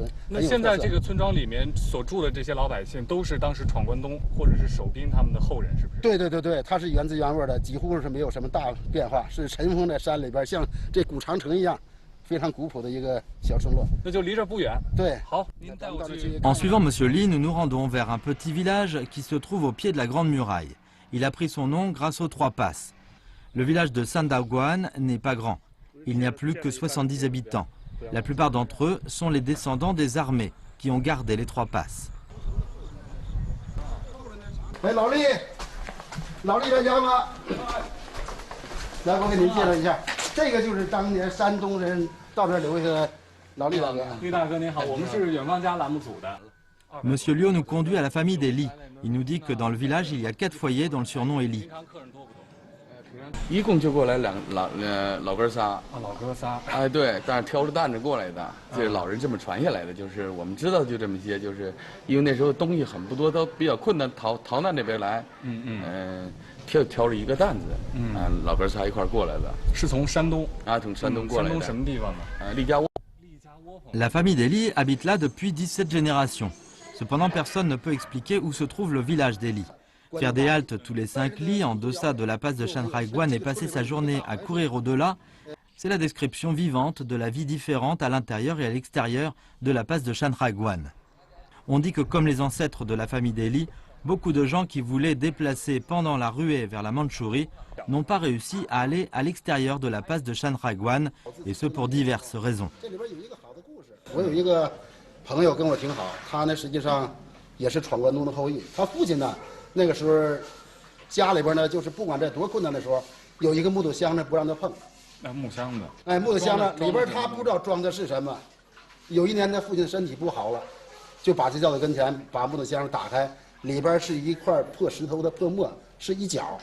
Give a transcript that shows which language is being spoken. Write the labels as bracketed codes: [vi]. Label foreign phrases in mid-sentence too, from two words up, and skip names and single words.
[zh] 那现在这个村庄里面所住的这些老百姓，都是当时闯关东或者是守兵他们的后人，是不是？对，它是原汁原味的，几乎是没有什么大变化，是尘封在山里边，像这古长城一样， 非常古朴的一个小村落。那就离这不远。对，好，您带我去。 [fr] En suivant Monsieur Li, nous nous rendons vers un petit village qui se trouve au pied de la Grande Muraille. Il a pris son nom grâce aux 3 passes. Le village de Sandaguan n'est pas grand. Il n'y a plus que 70 habitants. La plupart d'entre eux sont les descendants des armées qui ont gardé les 3 passes. [zh] 哎，老李在家吗？来，我给您介绍一下，这个就是当年山东人到这儿留下的老李大哥。李大哥您好，我们是远方家栏目组的。 [fr] Monsieur Liu nous conduit à la famille des Li. Il nous dit que dans le village, il y a 4 foyers dont le surnom est Li. [zh] 一共就过来老哥仨啊，老哥仨。哎，对，但是挑着担子过来的，这是老人这么传下来的。就是我们知道就这么些，就是因为那时候东西很不多，都比较困难，逃难这边来。挑着一个担子，老哥仨一块过来的。是从山东啊，从山东过来的。山东什么地方呢？利家窝。 [fr] La famille des Li habite là depuis 17 générations. Cependant, personne ne peut expliquer où se trouve le village des Li. Faire des haltes tous les 5 lits en deçà de la passe de Shanhaiguan et passer sa journée à courir au-delà, c'est la description vivante de la vie différente à l'intérieur et à l'extérieur de la passe de Shanhaiguan. On dit que comme les ancêtres de la famille des Li, beaucoup de gens qui voulaient déplacer pendant la ruée vers la Mandchourie n'ont pas réussi à aller à l'extérieur de la passe de Shanhaiguan, et ce pour diverses raisons. [zh] 我有一个朋友跟我挺好，他呢实际上也是闯关东的后裔。他父亲呢，那个时候家里边呢，就是不管在多困难的时候，有一个木头箱子不让他碰。木箱子。哎，木头箱子里边他不知道装的是什么。有一年他父亲身体不好了，就把这叫到跟前，把木头箱子打开，里边是一块破石头的破沫，是一角。